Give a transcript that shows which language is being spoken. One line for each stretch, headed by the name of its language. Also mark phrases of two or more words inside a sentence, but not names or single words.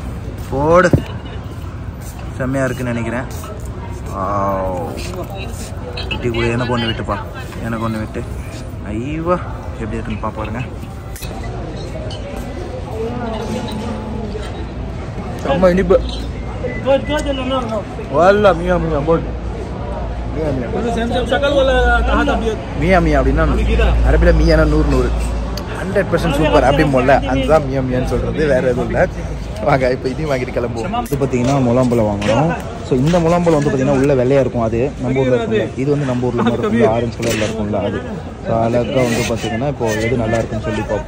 Tamil: போடு, செம்மையாக இருக்குன்னு நினைக்கிறேன். வெட்டி கூட எனக்கு ஒன்று விட்டுப்பா, எனக்கு ஒன்று விட்டு. ஐவா எப்படி இருக்குன்னு பார்ப்பாருங்க. செம்ம இனிப்பு. वाला मियां मियां बोल मियां मियां मियां मियां அப்படின்னா அரபில மியானா 100 100% சூப்பர் அப்படி போல. அதுதான் மியாं மியான்னு சொல்றது, வேற எதுவும் இல்லை. வாங்க இப்போ இதையும் வாங்கிட்டு கிளம்புவோம். இது பார்த்தீங்கன்னா முலாம்பழம் வாங்கணும். ஸோ இந்த முலாம்பழம் வந்து பார்த்தீங்கன்னா உள்ள வெள்ளையாக இருக்கும், அது நம்ம ஊரில் இருக்கும்ல. இது வந்து நம்ம ஊரில் இருக்கும், ஆரஞ்சு கலரில் இருக்கும்ல அது. ஸோ அழகாக வந்து பார்த்தீங்கன்னா இப்போ எது நல்லா இருக்குன்னு சொல்லி பார்ப்போம்.